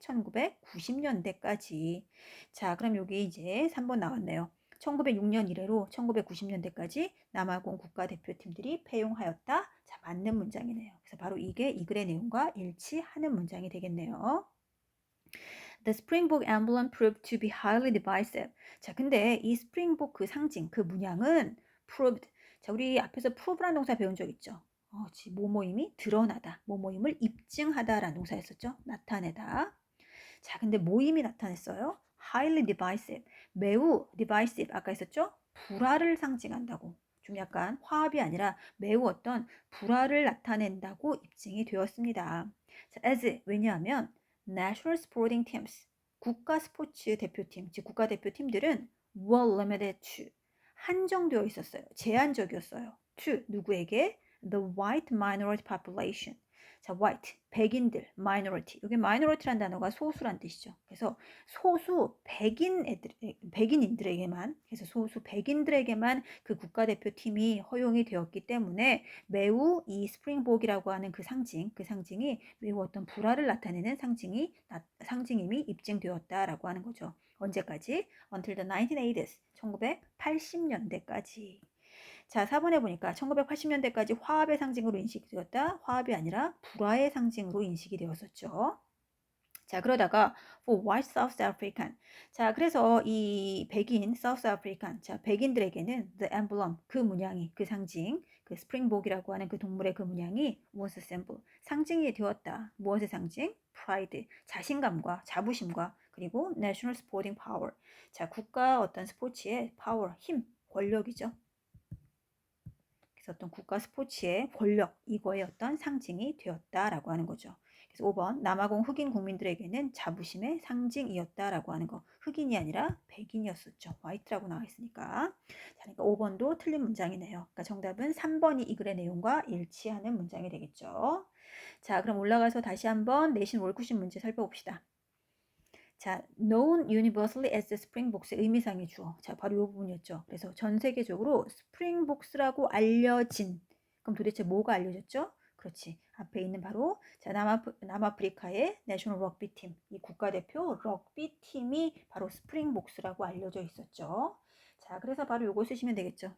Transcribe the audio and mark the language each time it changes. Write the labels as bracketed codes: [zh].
[ko] 1990년대까지. 자, 그럼 여기 이제 3번 나왔네요. 1906년 이래로 1990년대까지 남아공 국가대표팀들이 폐용하였다. 자, 맞는 문장이네요. 그래서 바로 이게 이 글의 내용과 일치하는 문장이 되겠네요. [en] The Springbok emblem proved to be highly divisive. [ko] 자, 근데 이 스프링복 그 상징, 그 문양은 proved. 자, 우리 앞에서 prove라는 동사 배운 적 있죠? 뭐뭐임이 드러나다, 뭐뭐임을 입증하다라는 동사였었죠? 나타내다. 자, 근데 모임이 나타냈어요. [en] highly divisive, [ko] 매우 divisive, 아까 했었죠? 불화를 상징한다고. 좀 약간 화합이 아니라 매우 어떤 불화를 나타낸다고 입증이 되었습니다. 자, as, 왜냐하면 national sporting teams, 국가 스포츠 대표팀, 즉 국가대표팀들은 [en] were limited to, [ko] 한정되어 있었어요. 제한적이었어요. [en] to, [ko] 누구에게? [en] The white minority population. [ko] 자, white, 백인들, minority. 여기 minority란 단어가 소수란 뜻이죠. 그래서 소수 백인인들에게만, 그래서 소수 백인들에게만 그 국가대표팀이 허용이 되었기 때문에 매우 이 스프링복이라고 하는 그 상징이 매우 어떤 불화를 나타내는 상징임이 입증되었다라고 하는 거죠. 언제까지? [en] Until the 1980s, [ko] 1980년대까지. 자, 4번에 보니까 1980년대까지 화합의 상징으로 인식되었다. 화합이 아니라 불화의 상징으로 인식이 되었었죠. 자, 그러다가 [en] for white South African. [ko] 자, 그래서 이 백인 South African. 자, 백인들에게는 the emblem 그 문양이 그 상징 그 스프링복이라고 하는 그 동물의 그 문양이 was a symbol 상징이 되었다. 무엇의 상징? pride 자신감과 자부심과 그리고 [en] national sporting power. [ko] 자, 국가 어떤 스포츠의 power 힘 권력이죠. 그래서 어떤 국가 스포츠의 권력 이거의 어떤 상징이 되었다라고 하는 거죠. 그래서 5번 남아공 흑인 국민들에게는 자부심의 상징이었다라고 하는 거. 흑인이 아니라 백인이었었죠. 화이트라고 나와 있으니까. 자, 그러니까 5번도 틀린 문장이네요. 그러니까 정답은 3번이 이 글의 내용과 일치하는 문장이 되겠죠. 자, 그럼 올라가서 다시 한번 내신 월쿠션 문제 살펴봅시다. [en] 자, known universally as the springboks의 [ko] 의미상의 주어. 자, 바로 이 부분이었죠. 그래서 전 세계적으로 스프링복스라고 알려진. 그럼 도대체 뭐가 알려졌죠? 그렇지. 앞에 있는 바로 자, 남아프리카의 내셔널 럭비 팀. 이 국가대표 럭비 팀이 바로 스프링복스라고 알려져 있었죠. 자, 그래서 바로 요거 쓰시면 되겠죠.